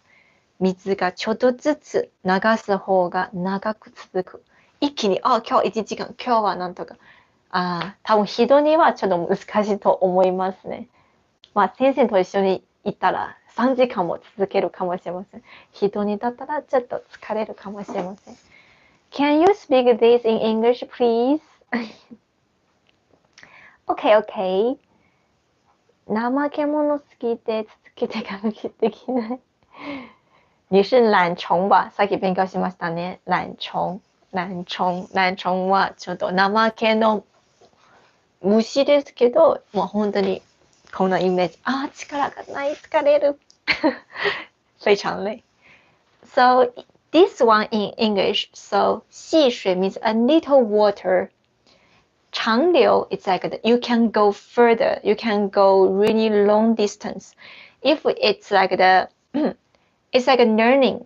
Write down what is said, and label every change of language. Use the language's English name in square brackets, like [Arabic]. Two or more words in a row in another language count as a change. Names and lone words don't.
[Japanese] 水がちょっとずつ流す方が長く続く。一気に、今日1時間、今日はなんとか。多分人にはちょっと難しいと思いますね。先生と一緒に行ったら3時間も続けるかもしれません。人にだったらちょっと疲れるかもしれません。 [English] Can you speak this in English, please? Okay. [Japanese] 怠け者すぎて続けてができない。 [Chinese] 你是懒虫吧？ [Japanese] さっき勉強しましたね。懒虫はちょっと怠けの虫ですけど、もう本当にこのイメージ。力がない、疲れる。 [Chinese] 非常累。 [English] So this one in English, so 细水 means a little water. 长流 it's like you can go further, you can go really long distance. If it's like it's like a learning.